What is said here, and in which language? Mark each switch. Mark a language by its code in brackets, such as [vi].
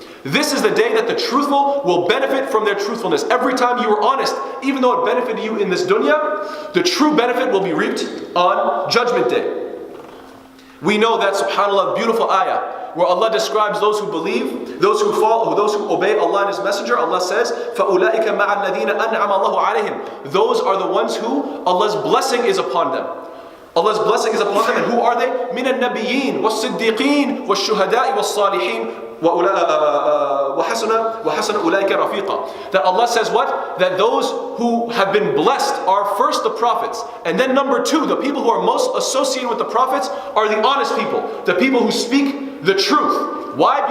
[en] This is the day that the truthful will benefit from their truthfulness. Every time you were honest, even though it benefited you in this dunya, the true benefit will be reaped on Judgment Day. We know that, subhanAllah, beautiful ayah, where Allah describes those who believe, those who follow, those who obey Allah and His Messenger. Allah says, [ar] فَأُولَٰئِكَ مَعَ الَّذِينَ أَنْعَمَ اللَّهُ عَلَيْهِمْ. [en] Those are the ones who Allah's blessing is upon them. Allah's blessing is upon them, and who are they? [ar] مِنَ النَّبِيِّينَ وَالصِّدِّيقِينَ وَالشُّهَدَاءِ وَالصَّالِحِينَ وَحَسُنَ أُولَٰئِكَ رَفِيقًا. [en] That Allah says what? That those who have been blessed are first the prophets, and then number two, the people who are most associated with the prophets are the honest people, the people who speak the truth. Why?